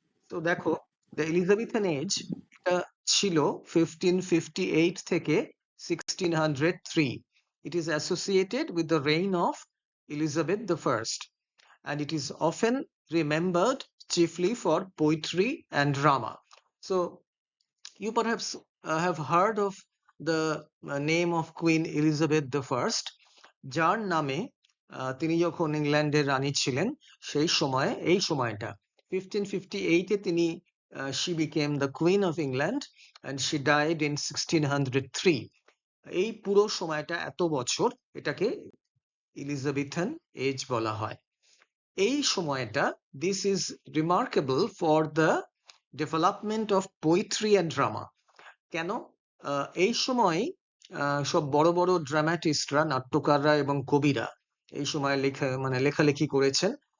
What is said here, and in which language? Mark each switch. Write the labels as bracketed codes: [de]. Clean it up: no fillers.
[bn] তো দেখো, the Elizabethan age এটা ছিল 1558 থেকে 1603। [en] It is associated with the reign of Elizabeth the First, and it is often remembered chiefly for poetry and drama. So you perhaps have heard of the name of Queen Elizabeth the First, [bn] যার নামে তিনি যখন ইংল্যান্ডের রানী ছিলেন সেই সময়, এই সময়টা 1558 এ তিনি [en] she became the Queen of England and she died in 1603। [bn] এই পুরো সময়টা, এত বছর, এটাকে এলিজাবেথান এজ বলা হয়। এই সময়টা, [en] This is remarkable for the development of poetry and drama. [bn] কেন? এই সময় সব বড় বড় ড্রামাটিস্টরা, নাট্যকাররা এবং কবিরা এই সময় লেখালেখি করেছেন।